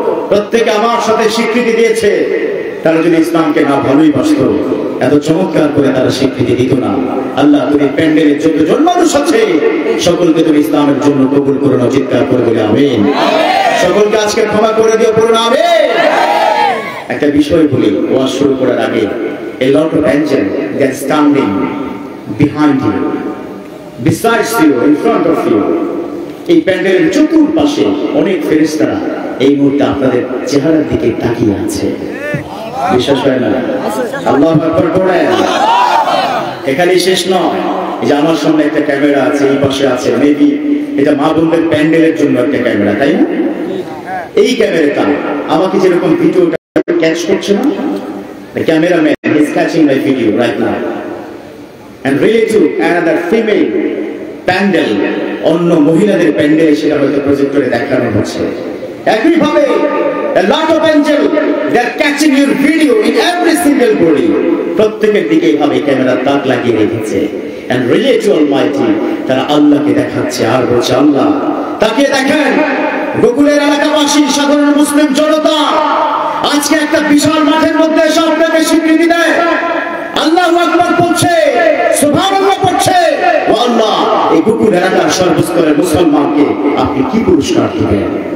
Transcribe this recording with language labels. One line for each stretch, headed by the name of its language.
Bangla: প্রত্যেকে আমার সাথে স্বীকৃতি দিয়েছে, তারা যদি ইসলামকে না ভালোই বাসত, এত চমৎকার করে তারা স্বীকৃতি দিত না। আল্লাহ তুমি প্যান্ডেলে যতজন মানুষ আছে সকলকে তুমি ইসলামের জন্য কবুল করে নাও, চিৎকার করে বলে আমিন। সকলকে আজকে ক্ষমা করে দিও, পড়ুন আমিন। একটা বিষয় বলি ওয়াজ শুরু করার আগে,
English: a lot of angels they are standing behind you, besides you, in front of you.
Bangla: এই প্যান্ডেলের চতুর্পাশে অনেক ফেরেশতারা এই মুহূর্তে আপনাদের চেহারার দিকে তাকিয়ে আছে। বিশ্বাস হয় না? আল্লাহু আকবার পড়েন। এখানেই শেষ নয়, এই যে আমার সামনে একটা ক্যামেরা আছে, এই পাশে আছে, মেবি এটা মা বোনদের প্যান্ডেলের জন্য একটা ক্যামেরা, তাই না? এই ক্যামেরাটা আমাকে যেরকম ভিডিওটা ক্যাচ করছে না,
English: the cameraman is catching my video right now and relate to another female
Bangla: pandal, অন্য মহিলাদের প্যান্ডেল, সেটা হয়তো প্রজেক্টরে দেখানো হচ্ছে।
English: একইভাবে a lot of angels they are catching your video in every single body,
Bangla: প্রত্যেকের দিকে এইভাবে ক্যামেরা তাক লাগিয়ে রেখেছে
English: and relate to Almighty,
Bangla: তারা আল্লাহকে দেখাচ্ছে আর বলছে আল্লাহ। তাকিয়ে দেখেন গোকুলের এলাকাবাসী, সাধারণ মুসলিম জনতা আজকে একটা বিশাল মাঠের মধ্যে এসে আপনাকে স্বীকৃতি দেয়, আল্লাহু আকবার বলছে, সুবহানাল্লাহ পড়ছে। ও আল্লাহ, এই গোকুল এলাকার সর্বস্তরের মুসলমানকে আপনি কি পুরস্কার দিবেন?